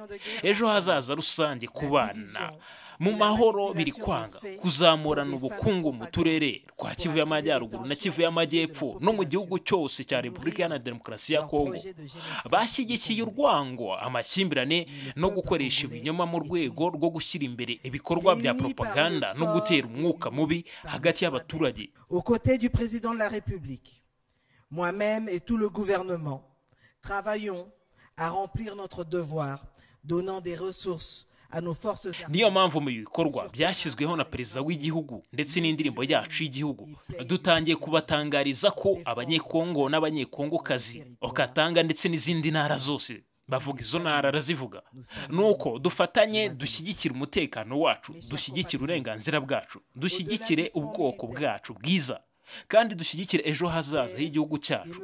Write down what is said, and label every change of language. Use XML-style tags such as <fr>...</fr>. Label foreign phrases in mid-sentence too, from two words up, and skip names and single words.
<rw>Ejo hazaza rusange ku bana mu mahoro biri kwanga kuzamurana ubukungu mu turere twa Kivu y'Amajyaruguru na Kivu y'Amajyepfo no mu gihugu cyose cya Repubulika Iharanira Demokarasi ya Kongo. Bashyigikiye urwango, amakimbirane no gukoresha ibinyoma mu rwego rwo gushyira imbere ibikorwa bya propaganda no gutera umwuka mubi hagati y'abaturage.</rw> <fr>Aux côtés du président de la République, moi-même et tout le gouvernement, travaillons à remplir notre devoir, donnant des ressources à nos forces armées.</fr> <rw>Niyo mpamvu mu bikorwa byashyizweho na perezida w'igihugu ndetse n'indirimbo yacu y'igihugu dutangiye kubatangariza ko abanyekongo n'abanyekongokazi Okatanga ndetse n'izindi ntara zose bavuga izo ntara arazivuga, nuko dufatanye dushyigikira umutekano wacu, dushyigikira uburenganzira bwacu, dushyigikire ubwoko bwacu bwiza kandi dushyigikire ejo hazaza h'igihugu cyacu.</rw>